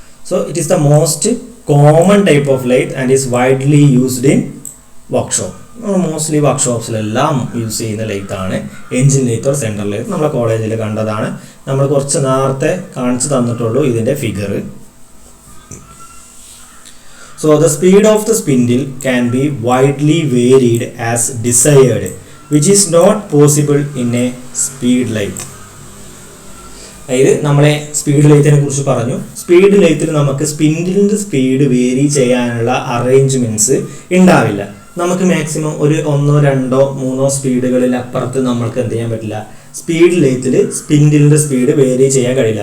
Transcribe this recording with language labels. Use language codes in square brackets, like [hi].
[en] So it is the most common type of lathe and is widely used in workshop. [ml] Mostly വർക്ക്ഷോപ്സിലെല്ലാം use ചെയ്യുന്ന lathe ആണ് engine lathe or central lathe. നമ്മളെ കോളേജിൽ കണ്ടതാണ്. നമ്മൾ കുറച്ച് നേരത്തെ കാണിച്ചു തന്നിട്ടുള്ളൂ ഇതിൻ്റെ figure. [en] So the speed of the spindle can be widely varied as desired, which is not possible in a speed lathe. [ml] അതായത് നമ്മളെ സ്പീഡ് ലെയ്ത്തിനെ കുറിച്ച് പറഞ്ഞു. സ്പീഡ് ലെയ്ത്തിൽ നമുക്ക് സ്പിൻഡിലിൻ്റെ സ്പീഡ് വേരി ചെയ്യാനുള്ള അറേഞ്ച്മെൻറ്റ്സ് ഉണ്ടാവില്ല. നമുക്ക് മാക്സിമം ഒരു 1, 2, 3 സ്പീഡുകളിൽ അപ്പുറത്ത് നമ്മൾക്ക് എന്ത് ചെയ്യാൻ പറ്റില്ല, സ്പീഡ് ലെയ്ത്തിൽ സ്പിൻഡിലിൻ്റെ സ്പീഡ് വേരി ചെയ്യാൻ കഴിയില്ല.